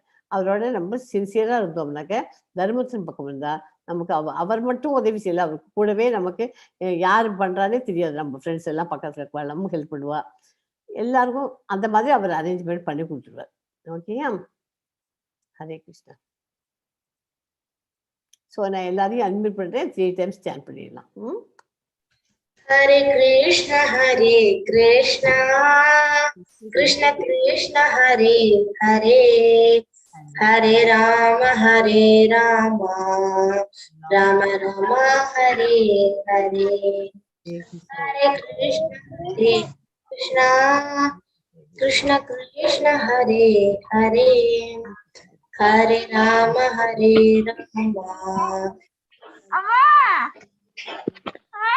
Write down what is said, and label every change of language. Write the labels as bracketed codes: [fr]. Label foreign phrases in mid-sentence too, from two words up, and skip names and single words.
[ta] அவரோட நம்ம சின்சியராக இருந்தோம்னாக்க, தர்மத்தின் பக்கம் இருந்தால் நமக்கு அவர் மட்டும் உதவி செய்யல, அவருக்கு கூடவே நமக்கு யார் பண்ணுறானே தெரியாது. நம்ம ஃப்ரெண்ட்ஸ் எல்லாம் பக்கத்தில் இருப்பா, நம்ம ஹெல்ப் பண்ணுவா, எல்லாருக்கும் அந்த மாதிரி அவர் அரேஞ்ச்மெண்ட் பண்ணி கொடுத்துருவார். ஓகேயா? ஹரே கிருஷ்ணா. ஸோ நான் எல்லாரையும் அட்மிட் பண்ணுறேன். 3 டைம்ஸ் ஸ்டாண்ட் பண்ணிடலாம். [sa] Hare Krishna, Krishna Krishna, Hare Hare, Hare Rama, Rama Rama, Hare Hare. Hare Krishna, Krishna Krishna, Hare Hare, Hare Rama, Rama.